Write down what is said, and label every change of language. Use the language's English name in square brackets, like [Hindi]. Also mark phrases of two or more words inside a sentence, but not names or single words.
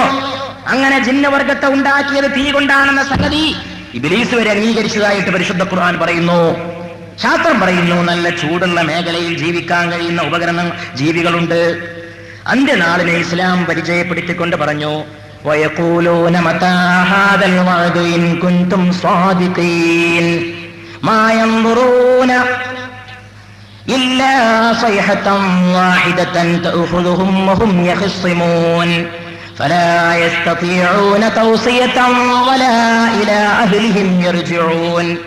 [Malayalam] അങ്ങനെ ജിന്നവർഗത്തെ ഉണ്ടാക്കിയത് തീ കൊണ്ടാണെന്ന സംഗതി ഇബ്ലീസ് വരെ അംഗീകരിച്ചതായിട്ട് പരിശുദ്ധ ഖുർആൻ പറയുന്നു. ശാസ്ത്രം പറയുന്നു, നല്ല ചൂടുള്ള മേഖലയിൽ ജീവിക്കാൻ കഴിയുന്ന ഉപകരണ ജീവികളുണ്ട്. അന്ത്യനാളിനെ ഇസ്ലാം പരിചയപ്പെടുത്തിക്കൊണ്ട് പറഞ്ഞു, [Arabic] ويقولون متى هذا الوعد إن كنتم صادقين ما ينظرون إلا صيحة واحدة تأخذهم وهم يخصمون فلا يستطيعون توصية ولا إلى أهلهم يرجعون